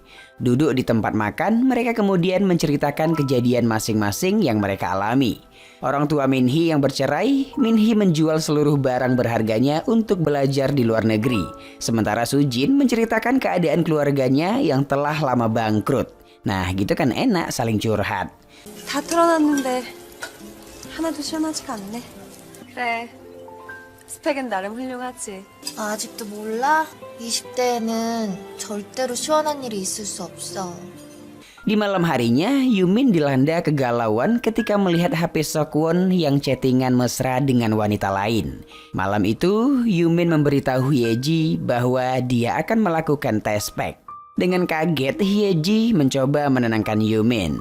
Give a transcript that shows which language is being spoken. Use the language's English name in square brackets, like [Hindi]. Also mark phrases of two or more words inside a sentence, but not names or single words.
[Indonesian] Duduk di tempat makan, mereka kemudian menceritakan kejadian masing-masing yang mereka alami. Orang tua Minhee yang bercerai, Minhee menjual seluruh barang berharganya untuk belajar di luar negeri. Sementara Sujin menceritakan keadaan keluarganya yang telah lama bangkrut. Nah, gitu kan enak saling curhat. [Korean] 다 털어놨는데 하나도 시원하지가 않네. 그래. 스펙은 나름 훌륭하지. 아직도 몰라? 20대에는 절대로 시원한 일이 있을 수 없어. [Indonesian] Di malam harinya, Yumin dilanda kegalauan ketika melihat HP Seokwon yang chattingan mesra dengan wanita lain. Malam itu, Yumin memberitahu Hyeji bahwa dia akan melakukan tes pack. Dengan kaget, Hyeji mencoba menenangkan Yumin.